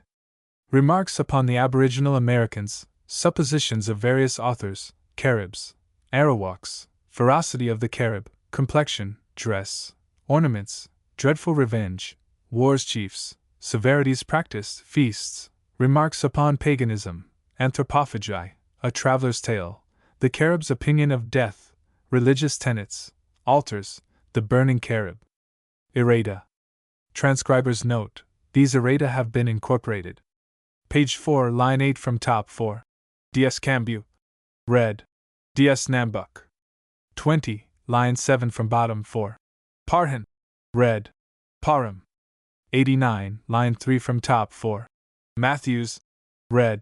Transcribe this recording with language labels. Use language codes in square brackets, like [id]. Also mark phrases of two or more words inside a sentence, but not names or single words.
[en] Remarks upon the Aboriginal Americans, suppositions of various authors, Caribs, Arawaks, ferocity of the Carib, complexion, dress, ornaments, dreadful revenge, wars chiefs, severities practiced, feasts, remarks upon paganism, anthropophagi, a traveler's tale, the Carib's opinion of death, religious tenets, altars, the burning Carib. Errata. Transcriber's note: these errata have been incorporated. Page 4, line 8 from top 4. D.S. Cambu. Read. D.S. Nambuck. 20, line 7 from bottom 4. Parhan. Read. Parham. 89, line 3 from top 4. Matthews. Read.